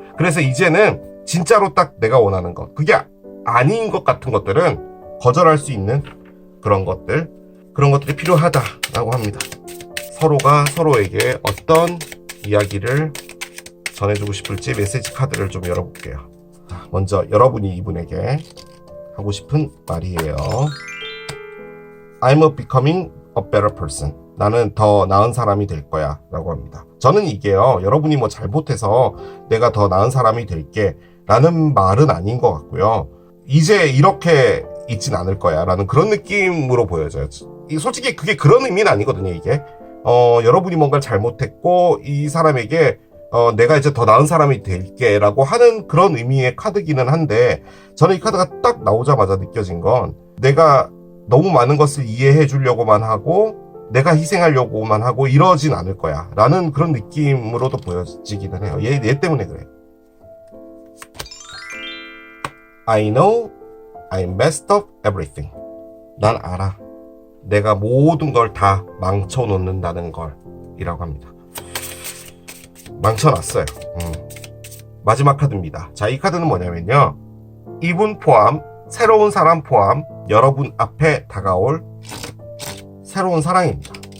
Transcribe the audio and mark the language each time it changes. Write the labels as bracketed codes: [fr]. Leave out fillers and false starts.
[ko] 그래서 이제는 진짜로 딱 내가 원하는 것, 그게 아닌 것 같은 것들은 거절할 수 있는 그런 것들이 필요하다라고 합니다. 서로가 서로에게 어떤 이야기를 전해주고 싶을지 메시지 카드를 좀 열어볼게요. 먼저 여러분이 이분에게 하고 싶은 말이에요. [en] I'm becoming a better person. [ko] 나는 더 나은 사람이 될 거야 라고 합니다. 저는 이게요, 여러분이 뭐 잘못해서 내가 더 나은 사람이 될게 라는 말은 아닌 것 같고요. 이제 이렇게 있진 않을 거야 라는 그런 느낌으로 보여져요. 솔직히 그게 그런 의미는 아니거든요. 이게 여러분이 뭔가를 잘못했고 이 사람에게 내가 이제 더 나은 사람이 될게 라고 하는 그런 의미의 카드기는 한데, 저는 이 카드가 딱 나오자마자 느껴진 건 내가 너무 많은 것을 이해해 주려고만 하고 내가 희생하려고만 하고 이러진 않을 거야 라는 그런 느낌으로도 보여지기는 해요. 얘 때문에 그래. [en] I know I messed up everything. [ko] 난 알아. 내가 모든 걸 다 망쳐놓는다는 걸 이라고 합니다. 망쳐놨어요. 마지막 카드입니다. 자, 이 카드는 뭐냐면요, 이분 포함, 새로운 사람 포함 여러분 앞에 다가올 새로운 사랑입니다.